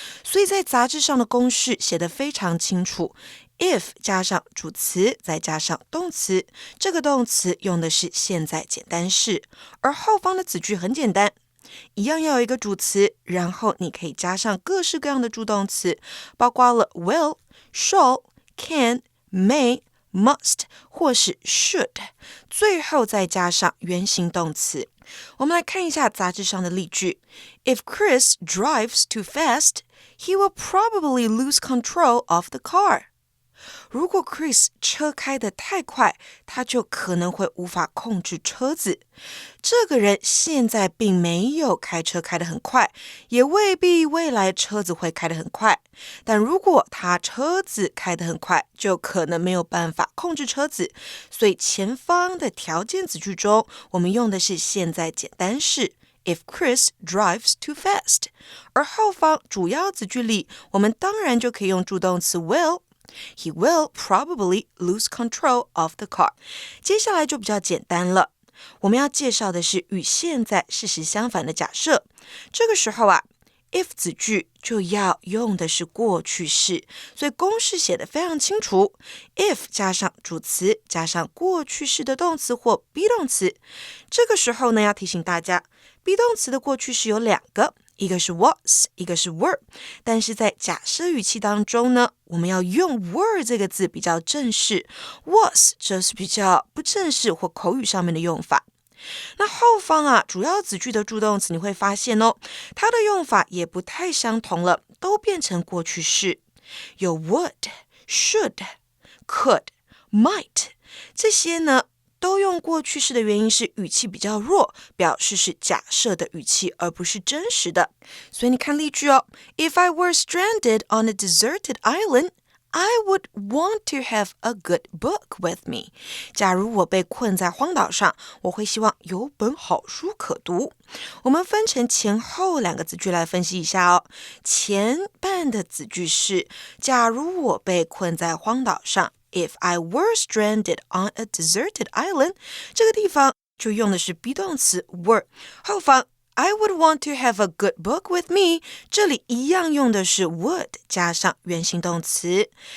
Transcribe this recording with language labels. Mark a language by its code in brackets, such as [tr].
[zh] 所以在杂志上的公式写得非常清楚， if 加上主词再加上动词，这个动词用的是现在简单式，而后方的子句很简单，一样要有一个主词，然后你可以加上各式各样的助动词，包括了 will, shall, can, may, must 或是 should， 最后再加上原形动词。我们来看一下杂志上的例句。 [en] If Chris drives too fast, he will probably lose control of the car. [zh] 如果 Chris 车开得太快，他就可能会无法控制车子。这个人现在并没有开车开得很快，也未必未来车子会开得很快。但如果他车子开得很快，就可能没有办法控制车子。所以前方的条件子句中，我们用的是现在简单式。 [en] If Chris drives too fast， [zh] 而后方主要子句里，我们当然就可以用助动词 [en] will。He will probably lose control of the car。 [zh] 接下来就比较简单了，我们要介绍的是与现在事实相反的假设。这个时候if 子句就要用的是过去式，所以公式写得非常清楚， if 加上主词加上过去式的动词或 be 动词。这个时候呢，要提醒大家 be 动词的过去式有两个，一个是 was， 一个是 were， 但是在假设语气当中呢，我们要用 were 这个字比较正式， was 则是比较不正式或口语上面的用法。那后方主要子句的助动词你会发现它的用法也不太相同了，都变成过去式，有 would, should, could, might， 这些呢都用过去式的原因是语气比较弱，表示是假设的语气，而不是真实的。所以你看例句 [en] If I were stranded on a deserted island, I would want to have a good book with me. [zh] 假如我被困在荒岛上，我会希望有本好书可读。我们分成前后两个子句来分析一下前半的子句是假如我被困在荒岛上， [en] If I were stranded on a deserted island， [zh] 这个地方就用的是 be 动词 were， 后方 [en] I would want to have a good book with me， [zh] 这里一样用的是 would 加上原形动词。